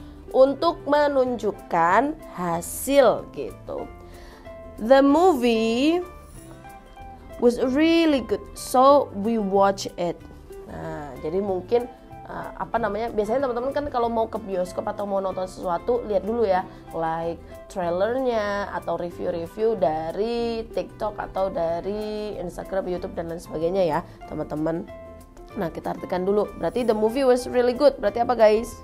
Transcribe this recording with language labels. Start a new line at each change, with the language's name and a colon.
Indonesian: Untuk menunjukkan hasil gitu.
English: The movie was really good, so we watch it.
Indonesian: Nah, jadi mungkin biasanya teman-teman kan kalau mau ke bioskop atau mau nonton sesuatu, lihat dulu ya like trailernya atau review-review dari TikTok atau dari Instagram, YouTube dan lain sebagainya ya teman-teman. Nah, kita artikan dulu, berarti
English: the movie was really good,
Indonesian: berarti apa guys?